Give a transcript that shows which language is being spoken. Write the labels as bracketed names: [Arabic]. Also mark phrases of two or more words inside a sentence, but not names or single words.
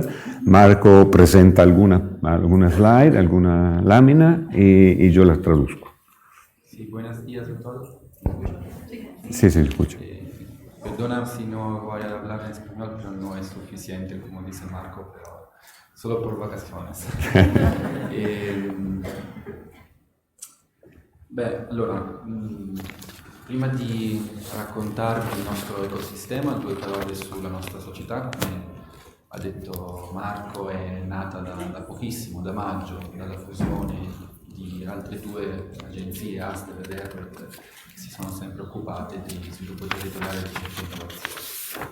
[Spanish] Marco presenta alguna slide, alguna lámina y yo las traduzco. Sí, buenos días a todos. Sí, se escucha. Perdona si no voy a hablar en español, pero no es suficiente, como dice Marco, pero solo por vacaciones. [Italian] Allora, prima di raccontarvi il nostro ecosistema, due parole sulla nostra società. Come ha detto Marco, è nata da pochissimo, da maggio, dalla fusione di di altre due agenzie, Aster ed Herbert, che si sono sempre occupate di sviluppo territoriale, ricerca e innovazione.